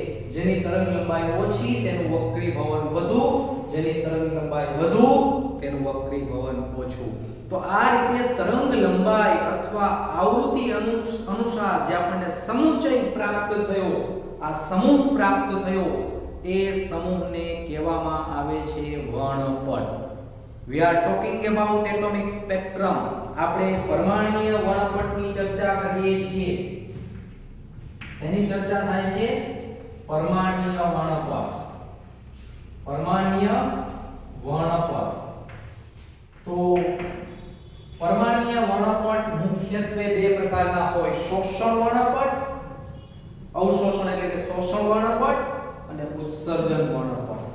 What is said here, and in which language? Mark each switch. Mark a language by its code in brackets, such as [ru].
[gu] જેની તરંગલંબાઈ ઓછી તેનું વક્રીભવન વધુ, જેની તરંગલંબાઈ વધુ તેનું વક્રીભવન ઓછું. તો આ રીતે તરંગલંબાઈ અથવા આવૃત્તિ અનુસાર જે આપણને સમુચ્ચય પ્રાપ્ત થયો, આ સમૂહ પ્રાપ્ત થયો, એ સમૂહને કહેવામાં આવે છે વર્ણપટ. [en] We are talking about atomic spectrum. [gu] આપણે પરમાણ્વીય વર્ણપટની ચર્ચા કરીએ છીએ. શેની ચર્ચા થાય છે? પરમાણ્વીય વર્ણપટ. પરમાણ્વીય વર્ણપટ. તો પરમાણ્વીય વર્ણપટ મુખ્યત્વે બે પ્રકારના હોય: શોષણ વર્ણપટ, અવશોષણ એટલે કે શોષણ વર્ણપટ, અને ઉત્સર્જન વર્ણપટ.